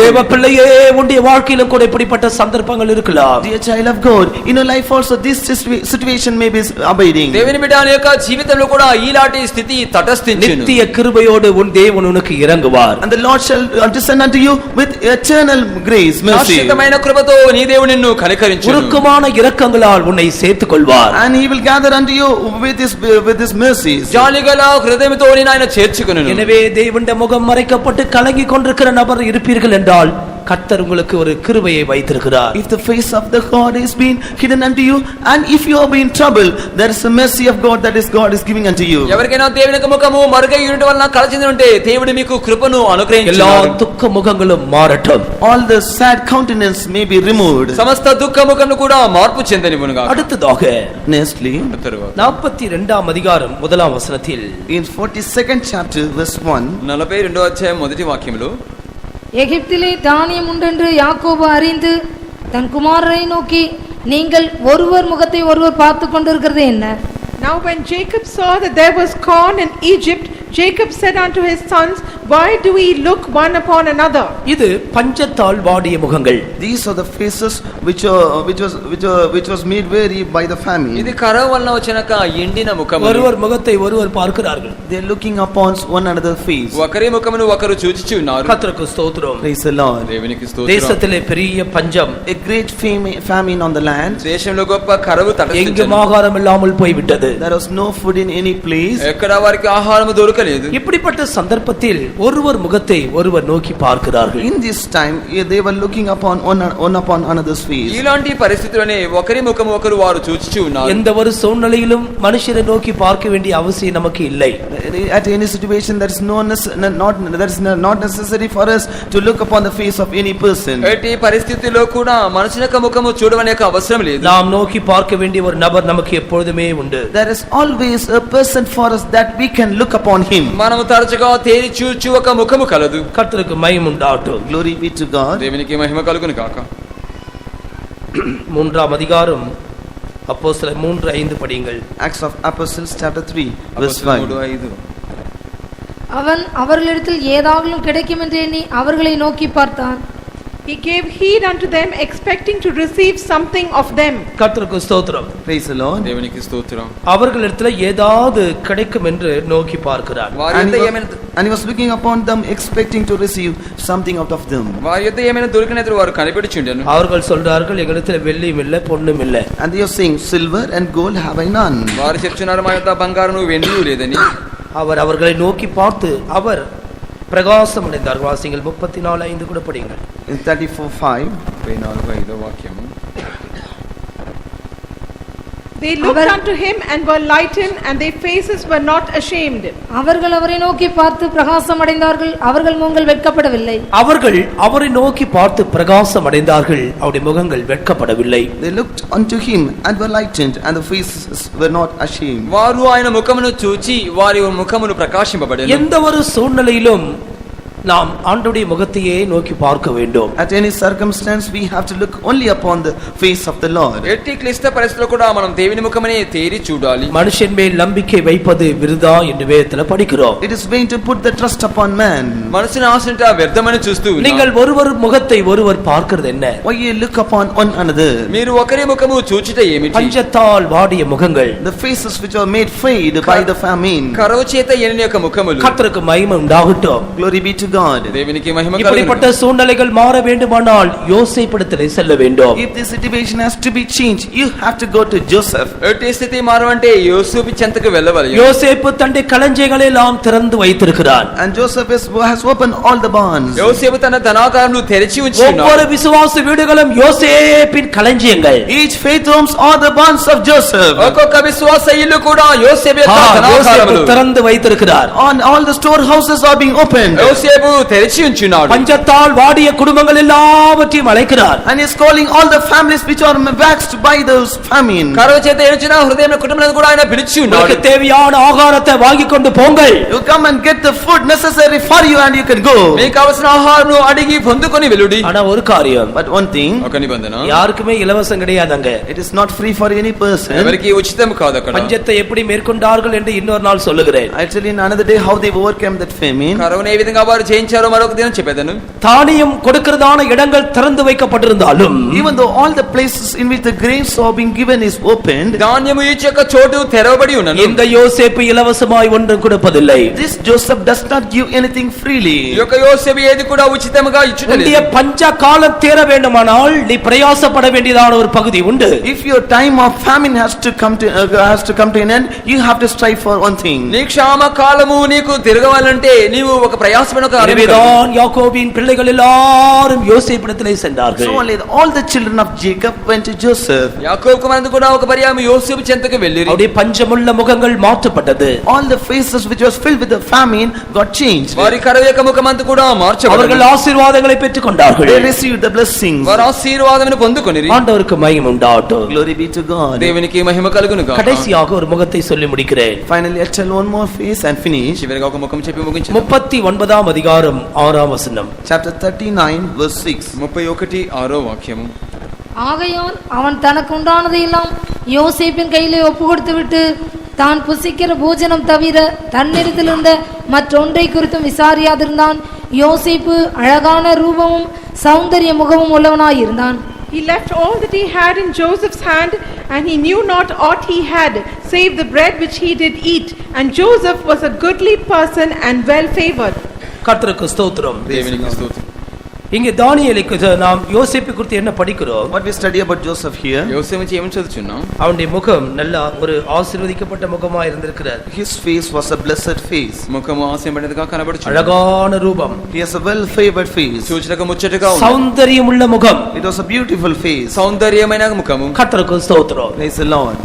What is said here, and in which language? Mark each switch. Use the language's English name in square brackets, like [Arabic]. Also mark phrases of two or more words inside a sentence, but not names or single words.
[Tamil] தேவ பிள்ளையே, உன்னுடைய வாழ்க்கையிலும் கூட இப்படிப்பட்ட சந்தர்ப்பங்கள் இருக்கலாம். [English] Dear child of God, in your life also this situation may be abiding. [Telugu] దేవుని బిడ్డ నీ యొక్క జీవితంలో కూడా ఈలాంటి స్థితి తటస్థించును. [Tamil] நித்திய கிருபையோடு உன் தேவன் உனக்கு இறங்குவார். [English] And the Lord shall descend unto you with eternal grace, mercy. [Telugu] శాశ్వతమైన కృపతో నీ దేవుడు నిన్ను కనికరించును. [Tamil] உருக்கமான இரக்கங்களால் உன்னை சேர்த்துக் கொள்வார். [English] And he will gather unto you with his mercies. [Telugu] జాలిగల హృదయముతో నిన్ను ఆయన చేర్చుకొనును. [Tamil] எனவே தேவனுடைய முகம் மறைக்கப்பட்டு கலங்கி கொண்டிருக்கிற நபர் இருப்பீர்கள் என்றால் கர்த்தர் உங்களுக்கு ஒரு கிருபையை வைத்திருக்கிறார். [English] If the face of the God is been hidden unto you, and if you have been in trouble, there is a mercy of God that is God is giving unto you. [Telugu] ఎవరికైనా దేవుని యొక్క ముఖము మరుగై ఉండటం వలన కలచింది ఉంటే దేవుడు మీకు కృపను [Tamil] எல்லா [Telugu] అనుగ్రహించును. [Tamil] துக்க முகங்களும் மாறட்டும். [English] All the sad countenance may be removed. [Telugu] సమస్త దుఃఖ ముఖమును కూడా మార్పు చెందనివ్వునుగా. [Tamil] அடுத்ததாக [English] Nextly, [Tamil] 42ஆம் அதிகாரம் 1ஆம் வசனத்தில் [English] in 42nd chapter verse 1, [Telugu] 42వ అధ్యాయం మొదటి వాక్యములో [Tamil] எகிப்திலே தானியம் உண்டென்று யாக்கோபு அறிந்து தன் குமாரரை நோக்கி நீங்கள் ஒருவர் முகத்தை ஒருவர் பார்த்து கொண்டிருக்கிறது என்ன? [English] Now when Jacob saw that there was corn in Egypt, Jacob said unto his sons, why do we look one upon another? [Tamil] இது பஞ்சத்தால் வாடிய முகங்கள். [English] these are the faces which was made weary by the famine. [Telugu] ఇది కరువు వలన వచ్చినక ఎండిన ముఖము. [Tamil] ஒருவர் முகத்தை ஒருவர் பார்க்கிறார்கள். [English] They are looking upon one another's face. [Telugu] ఒకరి ముఖమును ఒకరు చూచుచున్నారు. [Tamil] கர்த்தருக்கு ஸ்தோத்திரம். [English] Praise the Lord. [Telugu] దేవునికి స్తోత్రం. [Tamil] தேசத்திலே பெரிய பஞ்சம். [English] A great famine on the land. [Telugu] దేశంలో గొప్ప కరువు [Tamil] எங்கும் [Telugu] తటస్థించెను. [Tamil] ஆகாரம் இல்லாமல் போய்விட்டது. [English] There was no food in any place. [Telugu] ఎక్కడ వారికి ఆహారము దొరకలేదు. [Tamil] இப்படிப்பட்ட சந்தர்ப்பத்தில் ஒருவர் முகத்தை ஒருவர் நோக்கி பார்க்கிறார்கள். [English] In this time they were looking upon one upon another's face. [Telugu] ఇలాంటి పరిస్థితుల్లోనే ఒకరి ముఖము ఒకరు వారు చూచుచూ ఉన్నారు. [Tamil] எந்த ஒரு சூழ்நிலையிலும் மனுஷரை நோக்கி பார்க்க வேண்டிய அவசியம் நமக்கு இல்லை. [English] At any situation there is not necessary for us to look upon the face of any person. [Telugu] ఎట్టి పరిస్థితుల్లో కూడా మనుషుల యొక్క ముఖము చూడవనే అవసరం లేదు. [Tamil] நாம் நோக்கி பார்க்க வேண்டிய ஒரு நபர் நமக்கு எப்பொழுதுமே உண்டு. [English] There is always a person for us that we can look upon him. [Telugu] మనము తరచుగా తేరి చూచు ఒక ముఖము కలదు. [Tamil] கர்த்தருக்கு மகிமை உண்டாகட்டும். [English] Glory be to God. [Telugu] దేవునికి మహిమ కలుగును గాక. [Tamil] 3ஆம் அதிகாரம் அப்போஸ்தலர் 3:5 படியுங்கள். [English] Acts of Apostles chapter 3 verse 5. 3:5. [Tamil] அவன் அவர்களிடத்தில் ஏதாகிலும் கிடைக்கும் என்று எண்ணி அவர்களை நோக்கி பார்த்தான். [English] He gave heed unto them, expecting to receive something of them. [Tamil] கர்த்தருக்கு ஸ்தோத்திரம். [English] Praise the Lord. [Telugu] దేవునికి స్తోత్రం. [Tamil] அவர்களிடத்துல ஏதாவது கிடைக்கும் என்று நோக்கி பார்க்கிறார். [Telugu] వారి [English] And [Telugu] యొద్ద [English] he [Telugu] ఏమైనా [English] and he was looking upon them, expecting to receive something out of them. [Telugu] వారి యొద్ద ఏమైనా దొరికినట్లు వారు కనిపెట్టుచుండెను. [Tamil] அவர்கள் சொல்றார்கள் எங்களிடத்துல வெள்ளியும் இல்லை பொன்னும் இல்லை. [English] And they are saying, silver and gold have I none. [Telugu] వారు చెప్తున్నారు మా యొద్ద బంగారము వెండియు లేదని. [Tamil] அவர் அவர்களை நோக்கி பார்த்து அவர் பிரகாசம் அடைந்தார். வாசிங்கள் 34:5 கூட படியுங்கள். [English] In 34:5. [Telugu] 34:5 వాక్యము. [English] They looked unto him and were lightened, and their faces were not ashamed. [Tamil] அவர்கள் அவரை நோக்கி பார்த்து பிரகாசம் அடைந்தார்கள், அவர்கள் முகங்கள் வெட்கப்படவில்லை. அவர்கள் அவரை நோக்கி பார்த்து பிரகாசம் அடைந்தார்கள், அவருடைய முகங்கள் வெட்கப்படவில்லை. [English] They looked unto him and were lightened, and the faces were not ashamed. [Telugu] వారు ఆయన ముఖమును చూచి వారి ముఖమును ప్రకాశింపబడెను. [Tamil] எந்த ஒரு சூழ்நிலையிலும் நாம் ஆண்டவருடைய முகத்தையே நோக்கி பார்க்க வேண்டும். [English] At any circumstance we have to look only upon the face of the Lord. [Telugu] ఎట్టి క్లిష్ట పరిస్థితుల్లో కూడా మనం దేవుని ముఖమనే తేరి చూడాలి. [Tamil] மனுஷன் மேல் நம்பிக்கை வைப்பது விருதா என்று வேதத்துல படிக்கிறோம். [English] It is vain to put the trust upon man. [Telugu] మనసుని ఆశంట వ్యర్థమని చూస్తూ [Tamil] நீங்கள் ஒருவர் முகத்தை ஒருவர் பார்க்கிறது என்ன? [English] Why you look upon one another? [Telugu] మీరు ఒకరి ముఖము చూచుట ఏమిటి? [Tamil] பஞ்சத்தால் வாடிய முகங்கள், [English] The faces which are made fade by the famine. [Telugu] కరువు చేత ఎనిన యొక్క ముఖములు. [Tamil] கர்த்தருக்கு மகிமை உண்டாகட்டும். [English] Glory be to God. [Telugu] దేవునికి మహిమ [Tamil] இப்படிப்பட்ட [Telugu] కలుగును. [Tamil] சூழ்நிலைகள் மாற வேண்டுமானால் யோசேப்பிடத்திலே செல்ல வேண்டும். [English] If the situation has to be changed, you have to go to Joseph. [Telugu] ఎట్టి స్థితి మారవంటే యోసేపు చెంతకు వెళ్ళవాలి. [Tamil] யோசேப்பு தன்னுடைய களஞ்சியங்களை எல்லாம் திறந்து வைத்திருக்கிறான். [English] And Joseph has opened all the barns. [Telugu] యోసేపు తన ధనాగారములు తెరిచి ఉంచి [Tamil] ஒவ்வொரு [Telugu] ఉన్నాడు. [Tamil] விசுவாச வீடுகளும் யோசேப்பின் களஞ்சியங்கள். [English] Each faith homes are the barns of Joseph. [Telugu] ఒక్కొక్క విశ్వాస ఇల్లు కూడా యోసేపు యొక్క [Tamil] யோசேப்பு [Telugu] ధనాగారములు. [Tamil] திறந்து வைத்திருக்கிறார். [English] On all the storehouses are being opened. [Telugu] యోసేపు తెరిచి ఉంచున్నాడు. [Tamil] பஞ்சத்தால் வாடிய குடும்பங்கள் எல்லாவற்றையும் அழைக்கிறார். [English] And he is calling all the families which are waxed by those famine. [Telugu] కరువు చేత ఏడ్చిన హృదయం కుటుంబాలను కూడా ఆయన పిలిచి ఉన్నాడు. [Tamil] உங்களுக்கு தேவையான ஆகாரத்தை வாங்கிக் கொண்டு போங்கள். [English] You come and get the food necessary for you and you can go. [Telugu] మీకు కావలసిన ఆహారం అడిగి పొందుకొని వెలుడి. [Tamil] ஆனா ஒரு காரியம், [English] But one thing, [Telugu] ఒక నిబంధన, [Tamil] யாருக்குமே இலவசம் கிடையாதுங்க. [English] it is not free for any person. [Telugu] ఎవరికి ఉచితం కాదు అక్కడ. [Tamil] பஞ்சத்தை எப்படி மேற்கொண்டார்கள் என்று இன்னொரு நாள் சொல்லுகிறேன். [English] Actually, in another day, how they overcame that famine. [Telugu] కరువును ఏ విధంగా వారు జయించారో మరొక దినం చెప్పేదను. [Tamil] தானியம் கொடுக்கிறதான இடங்கள் திறந்து வைக்கப்பட்டிருந்தாலும் [English] Even though all the places in which the grains are being given is opened, [Telugu] ధాన్యము ఇచ్చే యొక్క చోటు తెరవబడి ఉన్నది. [Tamil] இந்த யோசேப்பு இலவசமாய் ஒன்றும் கொடுப்பதில்லை. [English] this Joseph does not give anything freely. [Telugu] ఈ యొక్క యోసేపు ఏది కూడా ఉచితముగా ఇచ్చుటలేదు. [Tamil] உன்னுடைய பஞ்ச காலம் தேர வேண்டுமானால் நீ பிரயாசப்பட வேண்டியதான ஒரு பகுதி உண்டு. [English] If your time of famine has to come to an end, you have to strive for one thing. [Telugu] నీ క్షామ కాలము నీకు తిరగవాలంటే నీవు ఒక ప్రయాసమైన ఒక అరణ్యం కలిగి. [Tamil] எனவேதான் யாக்கோபின் பிள்ளைகள் எல்லாரும் யோசேப்பிடத்திலே சென்றார்கள். [English] So only all the children of Jacob went to Joseph. [Telugu] యాకోబు కుమారుడు కూడా ఒక పర్యాయం యోసేపు చెంతకు వెళ్ళిరి. [Tamil] அவருடைய பஞ்சமுள்ள முகங்கள் மாற்றப்பட்டது. [English] All the faces which was filled with the famine got changed. [Telugu] వారి కరువు యొక్క ముఖమంతా కూడా మార్చబడింది. [Tamil] அவர்கள் ஆசீர்வாதங்களை பெற்றுக் கொண்டார்கள். [English] They received the blessings. [Telugu] వారు ఆశీర్వాదమును పొందుకొనిరి. [Tamil] ஆண்டவருக்கு மகிமை உண்டாகட்டும். [English] Glory be to God. [Telugu] దేవునికి మహిమ కలుగును గాక. [Tamil] கடைசியாக ஒரு முகத்தை சொல்லி முடிக்கிறேன். [English] Finally, I tell one more face and finish. [Telugu] చివరిగా ఒక ముఖం చెప్పి ముగించు. [Tamil] 39వ அதிகாரம் 6వ வசனம். [English] Chapter 39 verse 6. [Telugu] 31:6 వాక్యము. [Tamil] ஆகையால் அவன் தனக்கு உண்டானதையெல்லாம் யோசேப்பின் கையிலே ஒப்பு கொடுத்து விட்டு தான் புசிக்கிற போஜனம் தவிர தன்னிடத்தில் இருந்த மற்றொன்றை குறித்தும் விசாரியாதிருந்தான். யோசேப்பு அழகான ரூபமும் சௌந்தரிய முகமும் உள்ளவனாயிருந்தான். [English] He left all that he had in Joseph's hand, and he knew not aught he had, save the bread which he did eat. And Joseph was a goodly person and well favored. [Tamil] கர்த்தருக்கு ஸ்தோத்திரம். [Telugu] దేవునికి స్తుతి. [Tamil] இங்கே தானியேலுக்கு நாம் யோசேப்பு குறித்து என்ன படிக்கிறோம்? [English] What we study about Joseph here, [Telugu] యోసేపు నుంచి ఏమని చదువుచున్నాం? [Tamil] அவனுடைய முகம் நல்ல ஒரு ஆசீர்வதிக்கப்பட்ட முகமா இருந்திருக்கிறது. [English] his face was a blessed face. [Telugu] ముఖము ఆశీర్వదించినదిగా కనబడుచున్నది. [Tamil] அழகான ரூபம், [English] He has a well favored face. [Telugu] చూచుటకు ముచ్చటగా ఉంది. సౌందర్యముள்ள ముఖం. [English] It was a beautiful face. [Telugu] సౌందర్యమైన ముఖము. [Tamil] கர்த்தருக்கு ஸ்தோத்திரம். [English] Praise the Lord.